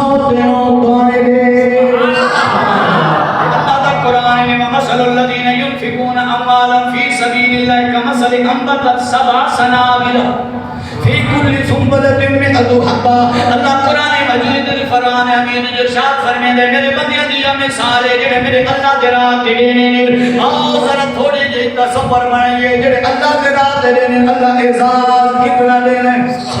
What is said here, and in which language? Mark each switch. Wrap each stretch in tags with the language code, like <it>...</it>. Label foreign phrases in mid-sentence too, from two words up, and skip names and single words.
<pa>تینوں دعائیں دے اللہ دا قرآن میں</pa> <ar>مثل الذین ينفقون اموالا فی سبیل اللہ کمثل انبتت سبع سنابل فی کل سنبلۃ مئۃ حبہ</ar> <pa>اللہ قرآن مجید فرمان امین ارشاد فرمیندے میرے بندیاں دی مثال ہے جڑے میرے اللہ دے راہ تے دینے آؤ ذرا تھوڑے جے تصور بنائیے جڑے اللہ دے راہ تے دینے اللہ اعزاز کتنا دینا ہے</pa>